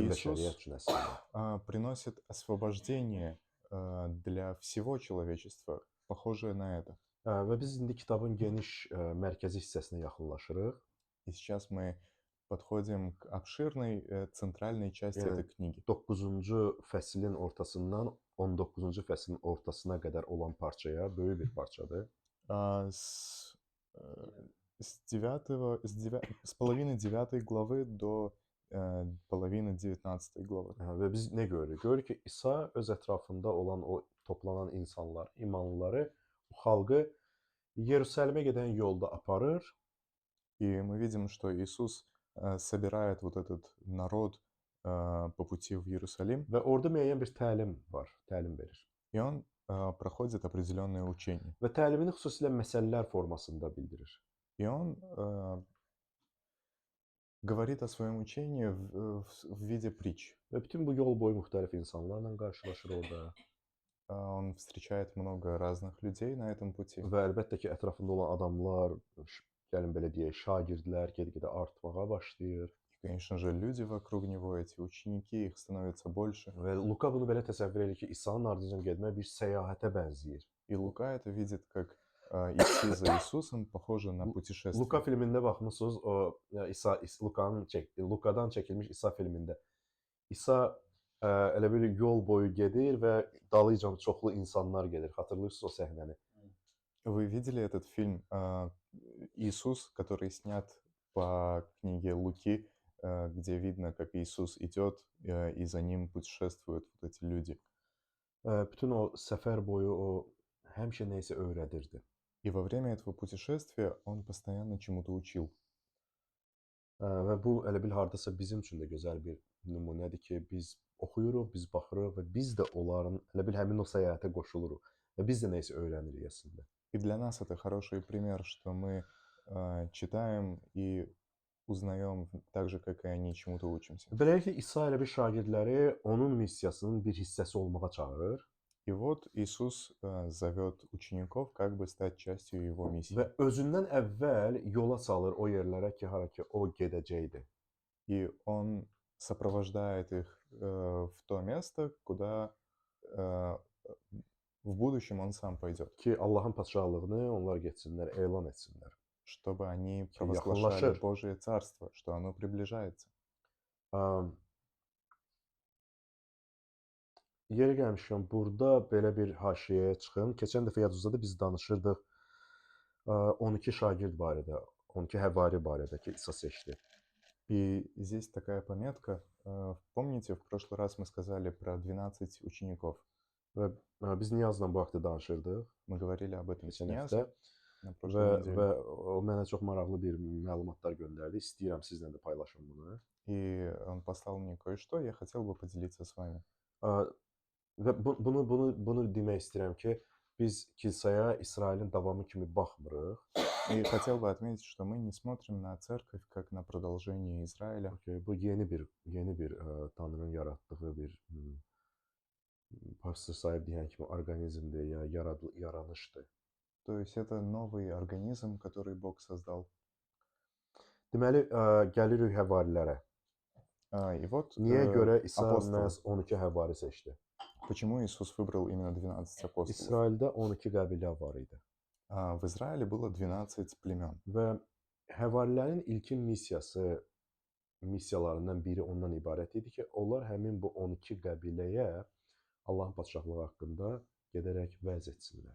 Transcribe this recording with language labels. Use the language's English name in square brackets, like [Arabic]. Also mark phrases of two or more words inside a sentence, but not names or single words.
[Russian] Иисус [Azerbaijani] bəşəriyyət üçün əslində. [Russian] приносит освобождение для всего человечества, похожее на это. [Azerbaijani] Və biz indi kitabın geniş mərkəzi hissəsinə yaxınlaşırıq. [Russian] И сейчас мы подходим к обширной центральной части [Azerbaijani] Yəni [Russian] этой книги. [Azerbaijani] 9-cu fəslin ortasından 19-cu fəslin ortasına qədər olan parçaya, böyük bir parçadır. [Russian] С половины 9 главы до половины 19 главы. [Azerbaijani] Və biz nə görürük? Görürük ki, İsa öz ətrafında olan o toplanan insanlar, imanlıları, o xalqı Yerusəlimə gedən yolda aparır. [Russian] И мы видим, что Иисус собирает вот этот народ по пути в Иерусалим. [Azerbaijani] Və orada müəyyən bir təlim var, təlim verir. [Russian] И он проходит определенное учение. [Azerbaijani] Və təlimini xüsusilə məsələlər formasında bildirir. [Russian] И он говорит о своем учении в виде притч. [Azerbaijani] Və bütün bu yol boyu müxtəlif insanlarla qarşılaşır orada. [Russian] Он встречает много разных людей на этом пути. [Azerbaijani] Və əlbəttə ki, ətrafında olan adamlar, gəlin belə deyək, şagirdlər get-gedə artmağa başlayır. [Russian] И, конечно же, люди вокруг него, эти ученики, их становится больше. [Azerbaijani] Və Luka bunu belə təsəvvür edir ki, İsa'nın ardınca getmək bir səyahətə bənzəyir. [Russian] И Лука это видит как идти за Иисусом, похоже на путешествие. [Azerbaijani] Luka filmində baxmısınız, o Lukadan çəkilmiş İsa filmində. İsa elə bir yol boyu gedir və dalıyca çoxlu insanlar gedir. Xatırlayırsınız o səhnəni? [Russian] Вы видели этот фильм «Иисус», который снят по книге Луки, где видно, как Иисус идет, и за ним pутешествуют вот эти люди. [Azerbaijani] Bütün o səfər boyu o həmişə nə isə öyrədirdi. [Russian] И во время этого putешествия он постоянно чему-то учил. [Azerbaijani] Və bu elə bil hardasa bizim üçün də gözəl bir nümunədir ki, biz oxuyuruq, biz baxırıq və biz də onların elə bil həmin o səyahətə qoşuluruq və biz də nə isə öyrənirik əslində. [Russian] И для нас это хороший пример, что мы читаем и узнаем так же, как и они, чему-то учимся. [Azerbaijani] Beləliklə İsa elə bir şagirdləri onun missiyasının bir hissəsi olmağa çağırır. [Russian] И вот Иисус зовет учеников как бы стать частью его миссии. [Azerbaijani] Və özündən əvvəl yola salır o yerlərə ki, hara ki o gedəcəkdi. [Russian] И он сопровождает их в то место, куда в будущем он сам пойдет. [Azerbaijani] Ki Allahın padşahlığını onlar getsinlər, elan etsinlər. [Russian] Чтобы они [Azerbaijani] Ki [Russian] провозглашали [Azerbaijani] yaxınlaşır. [Russian] Божье Царство, что оно приближается. [Azerbaijani] Yeri gəlmişkən, burada belə bir haşiyəyə çıxım. Keçən dəfə yadınızdadır, biz danışırdıq 12 şagird barədə, 12 həvari barədə ki, İsa seçdi. [Russian] И здесь такая пометка. Помните, в прошлый раз мы сказали про 12 учеников? [Azerbaijani] Və biz Niyazla bu haqda danışırdıq [Russian] Мы говорили об этом с [Azerbaijani] keçən həftə [Russian] Нязом на [Azerbaijani] və, [Russian] прошлой неделе. [Azerbaijani] və o mənə çox maraqlı bir məlumatlar göndərdi. İstəyirəm sizlə də paylaşım bunu. [Russian] И он послал мне кое-что, я хотел бы поделиться с вами. [Azerbaijani] Və bunu demək istəyirəm ki, biz kilsəyə İsrailin davamı kimi baxmırıq. [Russian] И хотел бы отметить, что мы не смотрим на церковь как на продолжение Израиля. [Azerbaijani] Bu yeni bir Tanrının yaratdığı bir pastor sahib deyən kimi orqanizmdir, ya yaranışdır. [Russian] То есть это новый организм, который Бог создал. [Azerbaijani] Deməli, gəlirik həvarilərə. [Russian] И вот [Azerbaijani] Niyə görə İsa [Russian] апостолы. [Azerbaijani] məhz 12 həvari seçdi? [Russian] Почему Иисус выбрал именно 12 апостолов? [Azerbaijani] İsraildə 12 qəbilə var idi. [Russian] В Израиле было 12 племен. [Azerbaijani] Və Həvarilərin ilkin missiyalarından biri ondan ibarət idi ki, onlar həmin bu 12 qəbiləyə Allahın padşahlığı haqqında gedərək vəz etsinlər.